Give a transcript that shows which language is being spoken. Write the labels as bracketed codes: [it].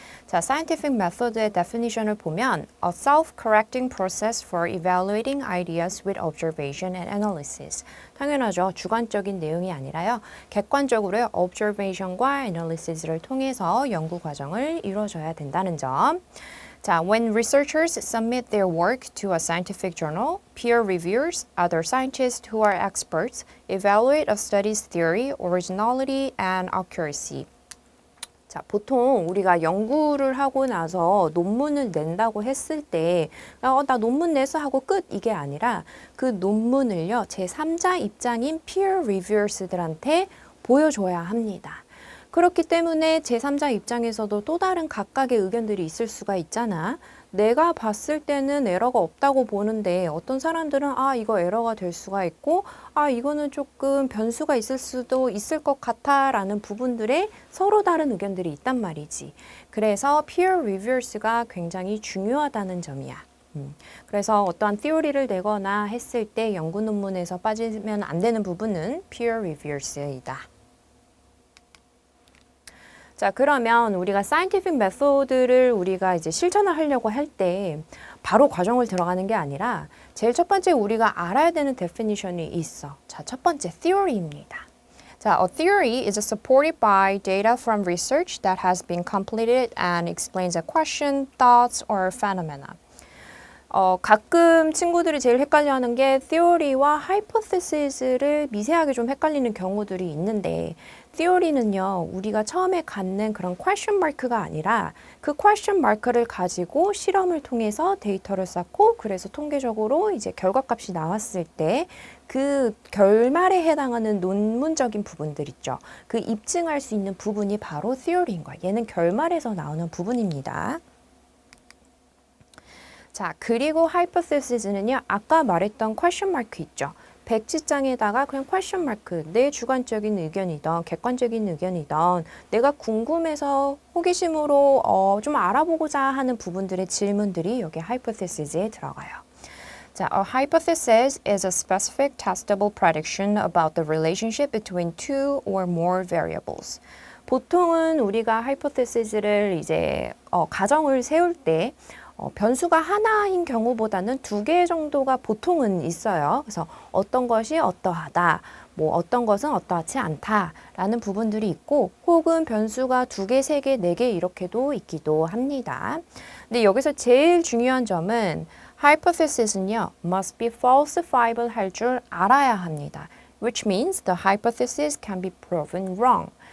[en] 자, scientific method의 definition을 보면 a self-correcting process for evaluating ideas with observation and analysis. [ko] 당연하죠. 주관적인 내용이 아니라요. 객관적으로 observation과 analysis를 통해서 연구 과정을 이루어져야 된다는 점. [en] 자, when researchers submit their work to a scientific journal, peer reviewers, other scientists who are experts, evaluate a study's theory, originality, and accuracy. [ko] 자, 보통 우리가 연구를 하고 나서 논문을 낸다고 했을 때, 나 논문 내서 하고 끝! 이게 아니라 그 논문을요, 제3자 입장인 peer reviewers들한테 보여줘야 합니다. 그렇기 때문에 제3자 입장에서도 또 다른 각각의 의견들이 있을 수가 있잖아. 내가 봤을 때는 에러가 없다고 보는데 어떤 사람들은 이거 에러가 될 수가 있고 이거는 조금 변수가 있을 수도 있을 것 같아 라는 부분들에 서로 다른 의견들이 있단 말이지. 그래서 peer reviewers가 굉장히 중요하다는 점이야. 그래서 어떠한 theory를 내거나 했을 때 연구 논문에서 빠지면 안 되는 부분은 peer reviewers이다. 자, 그러면 우리가 scientific method를 우리가 이제 실천을 하려고 할 때 바로 과정을 들어가는 게 아니라 제일 첫 번째 우리가 알아야 되는 definition이 있어. 자, 첫 번째 theory입니다. [en] 자, a theory is supported by data from research that has been completed and explains a question, thoughts, or phenomena. [ko] 가끔 친구들이 제일 헷갈려하는 게 theory와 hypothesis를 미세하게 좀 헷갈리는 경우들이 있는데 theory는요, 우리가 처음에 갖는 그런 question mark가 아니라 그 question mark를 가지고 실험을 통해서 데이터를 쌓고 그래서 통계적으로 이제 결과값이 나왔을 때 그 결말에 해당하는 논문적인 부분들 있죠. 그 입증할 수 있는 부분이 바로 theory인 거야. 얘는 결말에서 나오는 부분입니다. 자, 그리고 hypothesis는요, 아까 말했던 question mark 있죠. 백지장에다가 그냥 퀘스천 마크, 내 주관적인 의견이던 객관적인 의견이던 내가 궁금해서 호기심으로 좀 알아보고자 하는 부분들의 질문들이 여기 hypothesis에 들어가요. [en] 자, a hypothesis is a specific testable prediction about the relationship between two or more variables. [ko] 보통은 우리가 hypothesis를 이제 가정을 세울 때 변수가 하나인 경우보다는 두 개 정도가 보통은 있어요. 그래서 어떤 것이 어떠하다, 뭐 어떤 것은 어떠하지 않다라는 부분들이 있고, 혹은 변수가 두 개, 세 개, 네 개 이렇게도 있기도 합니다. 근데 여기서 제일 중요한 점은 hypothesis는요, [en] must be falsifiable [ko] 할 줄 알아야 합니다. [en] Which means the hypothesis can be proven wrong.